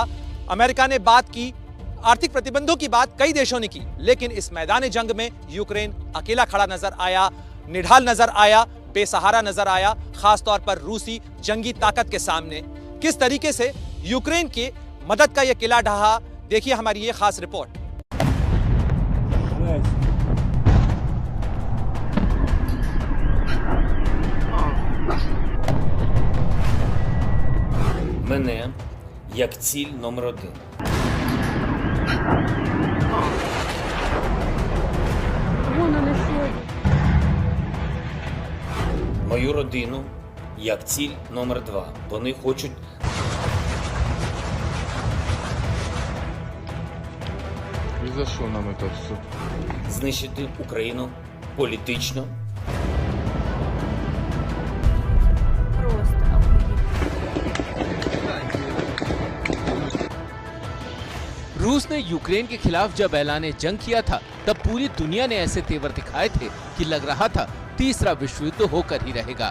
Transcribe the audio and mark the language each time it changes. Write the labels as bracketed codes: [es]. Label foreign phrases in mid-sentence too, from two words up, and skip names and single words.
[hi] अमेरिका ने बात की, आर्थिक प्रतिबंधों की बात कई देशों ने की, लेकिन इस मैदान जंग में यूक्रेन अकेला खड़ा नजर आया, निढाल नजर आया, बेसहारा नजर आया, खासतौर पर रूसी जंगी ताकत के सामने। किस तरीके से यूक्रेन की मदद का यह किला ढहा, देखिए हमारी ये खास रिपोर्ट। [uk] Мене як ціль номер 1. Мою родину як ціль номер 2. Вони хочуть [ru] И за что нам это все? [uk] знищити Україну політично. [hi] रूस ने यूक्रेन के खिलाफ जब ऐलान जंग किया था, तब पूरी दुनिया ने ऐसे तेवर दिखाए थे कि लग रहा था तीसरा विश्व युद्ध होकर ही रहेगा।